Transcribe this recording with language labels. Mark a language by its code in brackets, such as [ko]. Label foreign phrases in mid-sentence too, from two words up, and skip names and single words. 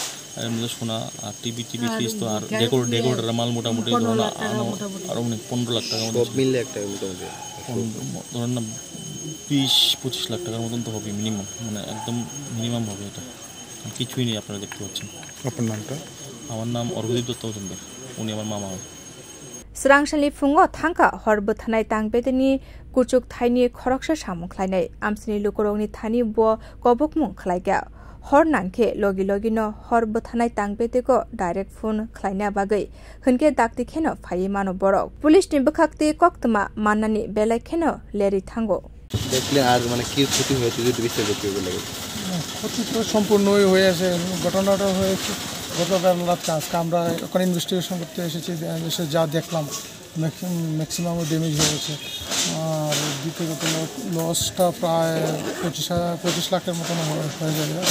[bn] আর এমনিতে সোনা আর টিভি ফিস তো আর ডেকোরেটার মাল মোটামুটি ধরুন আরও অনেক 15 লাখ টাকা মতো মিললে একটা মোটামুটি ধরেন না 20-25 লাখ টাকার মতন তো হবে মিনিমাম, মানে একদম মিনিমাম হবে এটা, কিছুই নেই আপনারা দেখতে পাচ্ছেন। আপনার নামটা? আমার নাম অর্ঘদীপ দত্ত মজুমদার, উনি আমার মামা হয়। [trp] Srangshali fungo thangka horbo thanai tangbedeni kuchuk thaini khoroksa samung khlainai amsini lukorongni thani bo kobokmung khlaiga hor nangke logi no horbo thanai tangbedego [en] direct phone [trp] khlaina bagai hunke dakti kheno phai mano borok police ni bukhakti koktma manani belai kheno leri thango [bn] দেখলে আর মানে কি ক্ষতি হয়েছে যদি বিস্তারিত বলে গেছে। ক্ষতি তো সম্পূর্ণই হয়ে আছে, ঘটনাটা হয়েছে গতকাল রাত। আজকে আমরা ওখানে ইনভেস্টিগেশন করতে এসেছি, এসে যা দেখলাম [en] maximum damage [bn] হয়েছে। আর দ্বিতীয়ত লসটা প্রায় 25 লাখের মতন হয়ে যাবে।